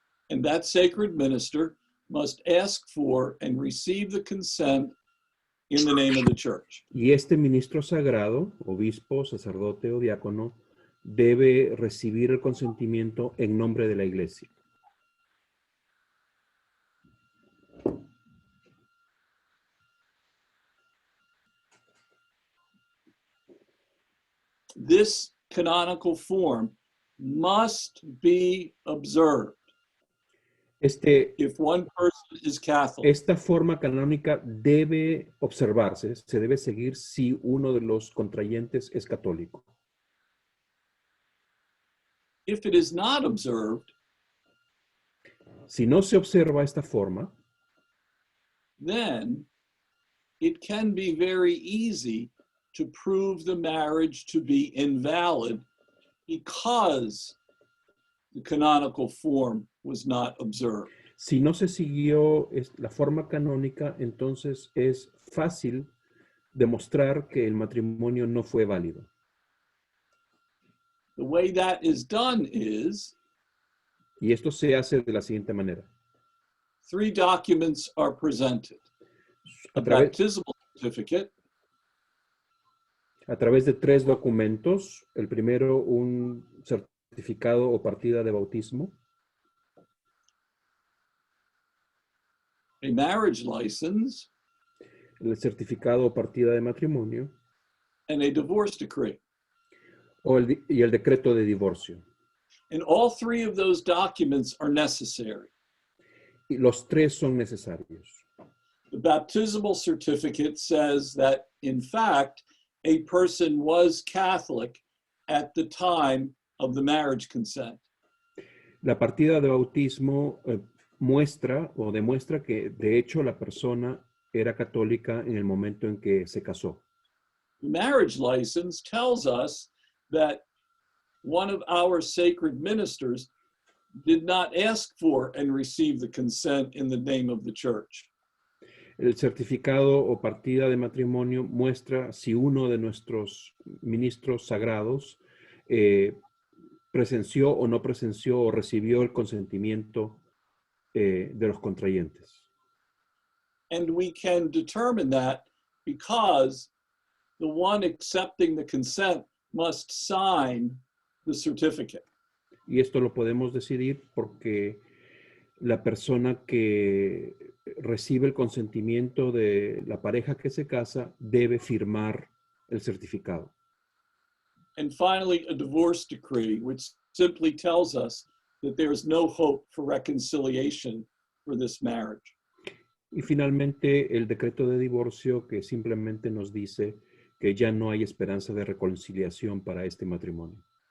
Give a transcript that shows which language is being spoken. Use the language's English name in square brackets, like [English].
[English] And that sacred minister must ask for and receive the consent in the name of the church. [Spanish] Y este ministro sagrado, obispo, sacerdote o diácono, debe recibir el consentimiento en nombre de la iglesia. [English] This canonical form must be observed if one person is Catholic. [Spanish] Esta forma canónica debe observarse, se debe seguir si uno de los contrayentes es católico. [English] If it is not observed, [Spanish] si no se observa esta forma, [English] then it can be very easy to prove the marriage to be invalid because the canonical form was not observed. [Spanish] Si no se siguió la forma canónica, entonces es fácil demostrar que el matrimonio no fue válido. [English] The way that is done is, [Spanish] y esto se hace de la siguiente manera. [English] 3 documents are presented. A baptismal certificate, [Spanish] a través de 3 documentos. El primero, un certificado o partida de bautismo. [English] A marriage license, [Spanish] el certificado o partida de matrimonio. [English] And a divorce decree. [Spanish] Y el decreto de divorcio. [English] And all 3 of those documents are necessary. [Spanish] Y los 3 son necesarios. [English] The baptismal certificate says that, in fact, a person was Catholic at the time of the marriage consent. [Spanish] La partida de bautismo muestra o demuestra que, de hecho, la persona era católica en el momento en que se casó. [English] The marriage license tells us that one of our sacred ministers did not ask for and receive the consent in the name of the church. [Spanish] El certificado o partida de matrimonio muestra si uno de nuestros ministros sagrados presenció o no presenció o recibió el consentimiento de los contrayentes. [English] And we can determine that because the one accepting the consent must sign the certificate. [Spanish] Y esto lo podemos decidir porque la persona que recibe el consentimiento de la pareja que se casa debe firmar el certificado. [English] And finally, a divorce decree, which simply tells us that there is no hope for reconciliation for this marriage. [Spanish] Y finalmente, el decreto de divorcio que simplemente nos dice que ya no hay esperanza de reconciliación para este matrimonio.